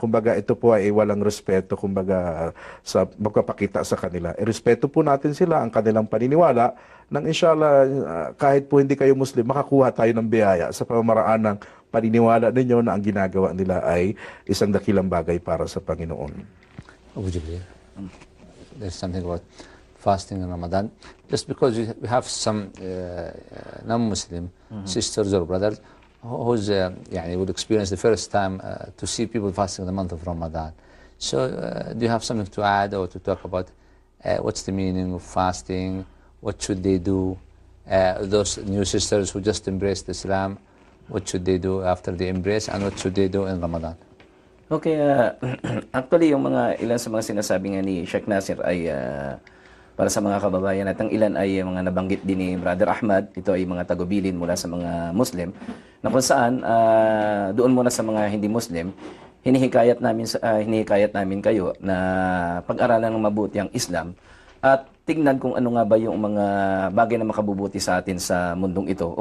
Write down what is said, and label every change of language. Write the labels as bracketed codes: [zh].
[tl] Kumbaga, ito po ay walang respeto, kumbaga, sa magpapakita sa kanila. Irespeto po natin sila, ang kanilang paniniwala, nang inshallah, kahit po hindi kayo Muslim, makakuha tayo ng biyaya sa pamamaraan ng paniniwala ninyo na ang ginagawa nila ay isang dakilang bagay para sa Panginoon. [en] Abu Jibril, there's something about fasting in Ramadan. Just because we have some non-Muslim sisters or brothers, who's يعني would experience the first time to see people fasting in the month of Ramadan. So do you have something to add or to talk about what's the meaning of fasting? What should they do? Those new sisters who just embraced Islam, what should they do after the embrace and what should they do in Ramadan? [tl] Okay, actually yung mga ilan sa mga sinasabi nga ni Sheikh Nasir ay para sa mga kababayan at ang ilan ay mga nabanggit din ni Brother Ahmad, ito ay mga tagubilin mula sa mga Muslim, na kung saan doon muna sa mga hindi Muslim, hinihikayat namin kayo na pag-aralan ng mabuti ang Islam at tignan kung ano nga ba yung mga bagay na makabubuti sa atin sa mundong ito.